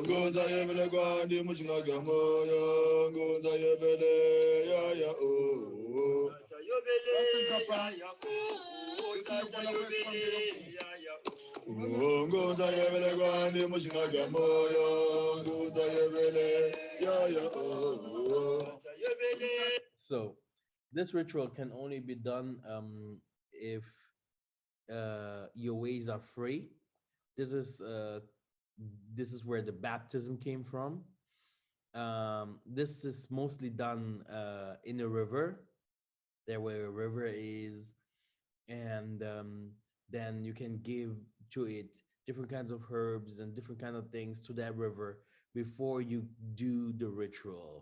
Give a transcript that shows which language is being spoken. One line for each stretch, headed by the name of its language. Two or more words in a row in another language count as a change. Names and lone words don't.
Nyoro: Gonza yebele gwandi mushinga kya moyo, gonza yebele ya ya oh. Gonza yebele ya ya oh. Gonza yebele ya ya oh. Gonza yebele gwandi mushinga kya moyo, gonza yebele ya ya oh.
English: So this ritual can only be done if your ways are free. This is where the baptism came from. This is mostly done in a river, there where a river is, and then you can give to it different kinds of herbs and different kind of things to that river before you do the ritual.